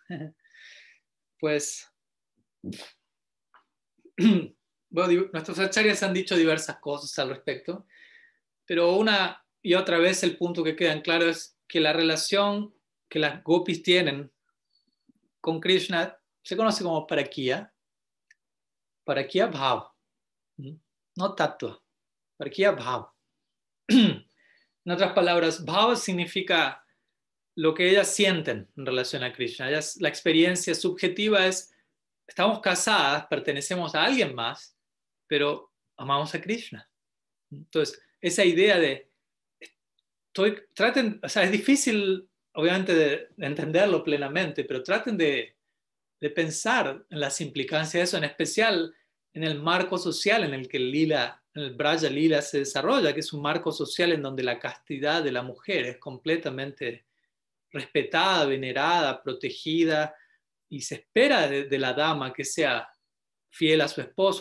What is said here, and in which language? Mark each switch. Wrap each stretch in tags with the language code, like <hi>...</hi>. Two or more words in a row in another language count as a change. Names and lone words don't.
<es>Pues, bueno, nuestros acharyas han dicho diversas cosas al respecto, pero una y otra vez el punto que queda en claro es que la relación que las gopis tienen con Krishna se conoce como</es> <sa>परक्य भाव,</sa> <es>no tattva,</es> <sa>परक्य भाव.</sa> <es>En otras palabras, bhav significa lo que ellas sienten en relación a Krishna. La experiencia subjetiva es, estamos casadas, pertenecemos a alguien más, pero amamos a Krishna. Entonces, esa idea de, o sea, es difícil, obviamente, de entenderlo plenamente, pero traten de pensar en las implicancias de eso, en especial en el marco social en el que el Braja Lila se desarrolla, que es un marco social en donde la castidad de la mujer es completamente respetada, venerada, protegida, y se espera de la dama que sea fiel a su esposo.</es>